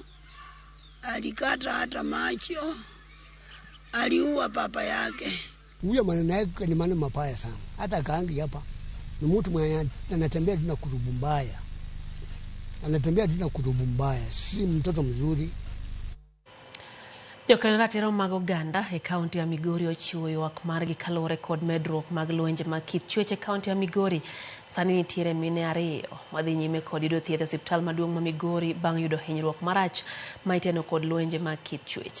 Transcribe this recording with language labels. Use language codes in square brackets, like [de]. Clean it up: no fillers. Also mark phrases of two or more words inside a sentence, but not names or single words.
[sw] Alikata hata macho. Aliua papa yake. Huyo maneno yake ni maneno mabaya sana. Hata kaangi hapa ni mtu mwenye anatembea tuna kurubu mbaya. Anatembea tuna kurubu mbaya, si mtoto mzuri. [luo] Jokanyo tero mag Oganda e kaunti ya Migori ochiwo ywak margi kalore kod medruok mag lwenje mag kit chwech e kaunti ya Migori. Sani nitiere mine ariyo madhi nyime kod yudo thieth e osiptal maduong' ma Migori bang' yudo hinyruok marach ma iteno kod lwenje mag kit chwech.